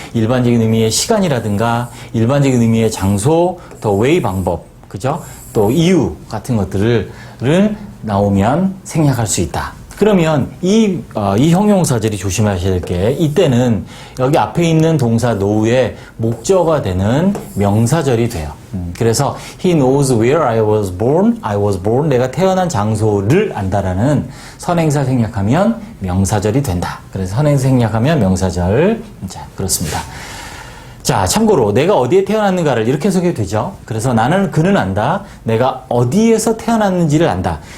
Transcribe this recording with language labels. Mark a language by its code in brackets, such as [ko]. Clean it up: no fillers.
[ko] 일반적인 의미의 시간이라든가 일반적인 의미의 장소, 또 way 방법, 그죠? 또 이유 같은 것들을 나오면 생략할 수 있다. 그러면 이 형용사절이 조심하셔야 될 게 이때는 여기 앞에 있는 동사 know의 목적어가 되는 명사절이 돼요. 그래서 [en] he knows where I was born. [ko] 내가 태어난 장소를 안다라는 선행사 생략하면 명사절이 된다. 그래서 선행사 생략하면 명사절. 자, 그렇습니다. 자, 참고로 내가 어디에 태어났는가를 이렇게 해석해도 되죠. 그래서 그는 안다. 내가 어디에서 태어났는지를 안다.